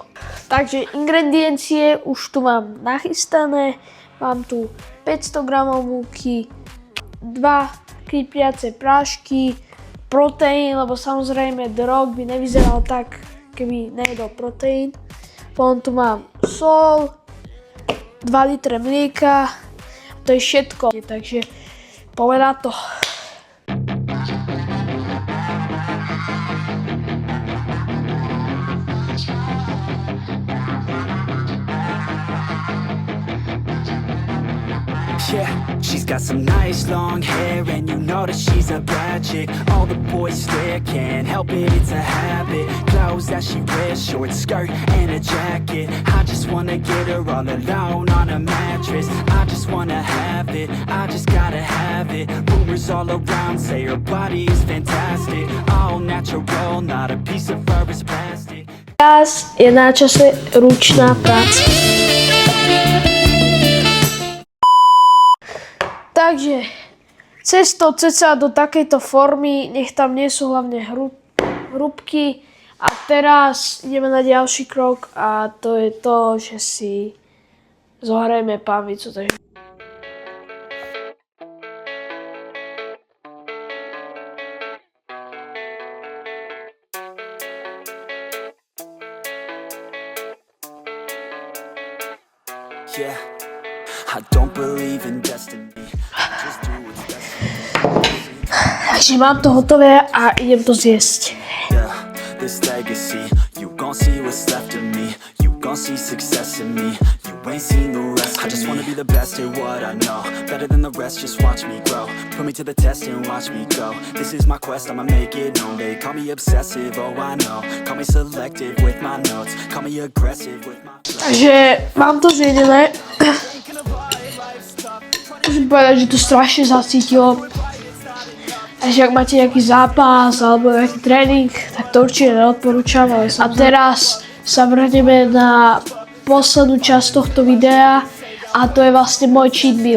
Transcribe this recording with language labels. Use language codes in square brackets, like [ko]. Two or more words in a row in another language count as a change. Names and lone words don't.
[sk] Takže ingrediencie už tu mám nachystané, mám tu 500 g múky, 2 kypriace prášky, proteín, lebo samozrejme The Rock by nevyzeral tak, keby nejedol proteín. Potom tu mám sol, 2 litre mlieka. To je všetko, takže povedá to. [en] Yeah, she's got some nice long hair and you know that she's a bad chick. All the boys stare, can't help it, it's a habit. Clothes that she wears, short skirt and a jacket. I just wanna get her all alone on a mattress. I just wanna have it, I just gotta have it. Rumors all around say her body is fantastic. All natural, not a piece of fur is plastic. [sk] Teraz je na čase ručná práca. Takže cesto ceca do takejto formy, nech tam nie sú hlavne hrúbky. A teraz ideme na ďalší krok a to je to, že si zohrajeme pánvicu. Takže [en] Yeah, I don't believe in destiny. Just do what's best for me. [sk] Takže mám to hotové a idem to zjesť. [en] Yeah, this legacy, you gon' see what's left of me. You gon' see success in me. You ain't seen the rest of me. I just wanna be the best at what I know. Better than the rest, just watch me grow. Put me to the test and watch me go. This is my quest, I'ma make it known. They call me obsessive, oh I know. Call me selective with my notes. Call me aggressive with my... [sk] Takže mám to zjedené. Musím povedať, že to strašne zacítilo. Takže ak máte nejaký zápas alebo nejaký tréning, tak to určite neodporúčam. A teraz sa vrhneme na poslednú časť tohto videa a to je vlastne môj [en] cheat meal.